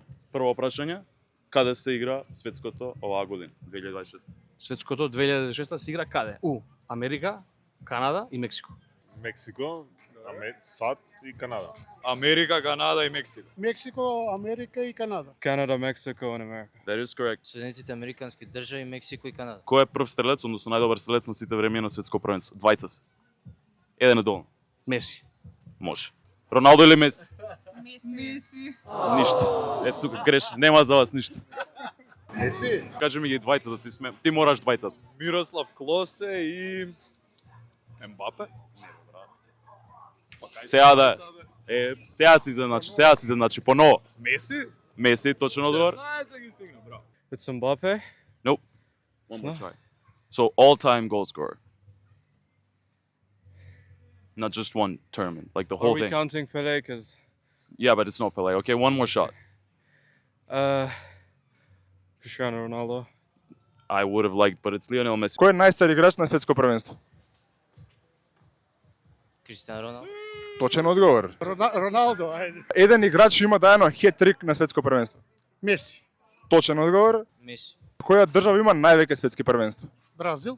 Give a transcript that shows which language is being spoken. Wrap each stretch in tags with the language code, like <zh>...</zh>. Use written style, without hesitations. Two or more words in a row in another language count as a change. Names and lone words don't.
<mk>Прво прашање, каде се игра светското оваа година, 2026? Светското 2006 се игра каде? У Америка, Канада и Мексико. Мексико, САД и Канада. Америка, Канада и Мексико. Мексико, Америка и Канада.</mk> <en>Canada, Mexico and America. That is correct.</en> <mk>Соединетите американски држави, Мексико и Канада. Кој е прв стрелец, односно најдобар стрелец на сите времиња на светско првенство? Двајца се. Еден е доволно. Меси. Може. Роналдо или Меси? Меси. Ништо. Е тука греш, нема за вас ништо. Меси? Кажи ми ги двајцата, ти сме. Ти мораш двајцата. Мирослав Клосе и Ембапе. Сега да сега си изненачи поново. Меси? Меси, точен одговор. Знаеш ги стигна, браво.</mk> <en>It's Mbappe. Nope. One more try. So all-time goal scorer. Not just one tournament, like the Are whole we thing. counting Pele? Cause Yeah, but it's not Pelé. Okay, one more shot. Cristiano Ronaldo. I would have liked, but it's Lionel Messi.</en> <mk>Кој е најстар играч на светско првенство? Кристијано Роналдо. Точен одговор. Роналдо, ајде. Еден играч има даено хет-трик на светско првенство. Меси. Точен одговор. Меси. Која држава има највеќе светски првенства? Бразил.</mk>